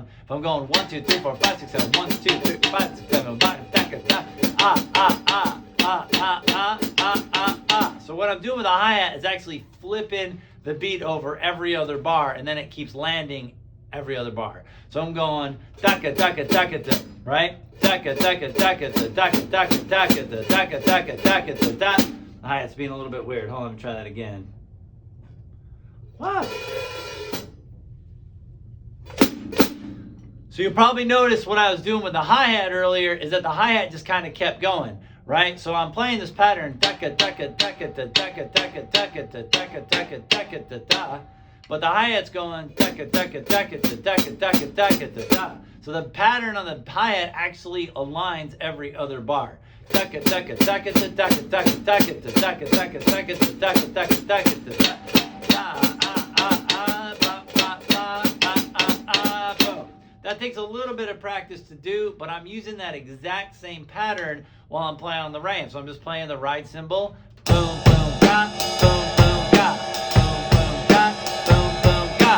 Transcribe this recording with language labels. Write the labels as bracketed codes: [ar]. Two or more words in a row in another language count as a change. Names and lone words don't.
[en] If I'm going 1, 2, 3, 4, 5, 6, 7, 1, 2, 3, 5, 6, 7, 5, so what I'm doing with the hi-hat is actually flipping the beat over every other bar, and then it keeps landing every other bar. So I'm going taka taka taka ta, right? Taka taka taka ta, taka taka taka ta, taka taka taka ta, ta. The hi-hat's being a little bit weird. Hold on, let me try that again. Wow. So you probably noticed what I was doing with the hi-hat earlier is that the hi-hat just kind of kept going, right? So I'm playing this pattern, taka taka taka ta, taka taka taka ta, taka taka taka ta, ta. But the hi-hat's going taka taka taka ta, taka taka taka ta, ta. So the pattern on the hi-hat actually aligns every other bar. Taka taka taka ta, taka taka taka ta, taka taka taka ta, taka taka taka ta, ta. That takes a little bit of practice to do, but I'm using that exact same pattern while I'm playing on the ramp. So I'm just playing the right cymbal. Boom, boom, ga, boom, boom, ga, boom, boom, ga, boom, boom, ga.